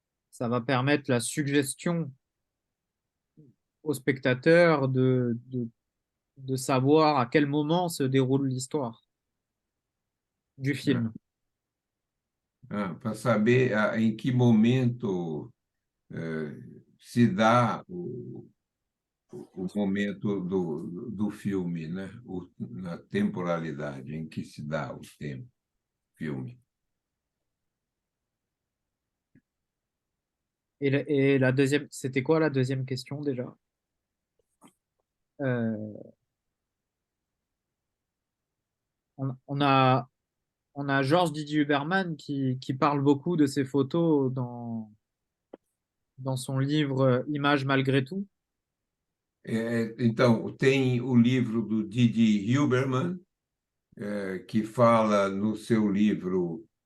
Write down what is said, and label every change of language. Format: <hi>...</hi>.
<fr>Ça va permettre la suggestion au spectateur de savoir à quel moment se déroule l'histoire du film.</fr> <pt>Para saber em que momento se dá o momento do filme, né? Na temporalidade em que se dá o filme.</pt> <fr>Et la deuxième, c'était quoi la deuxième question déjà? On a Georges Didier Huberman qui parle beaucoup de ces photos dans dans son livre Images malgré tout.</fr> <pt>Então, tem o livro do Didi Hilberman, que fala no seu livro.</pt>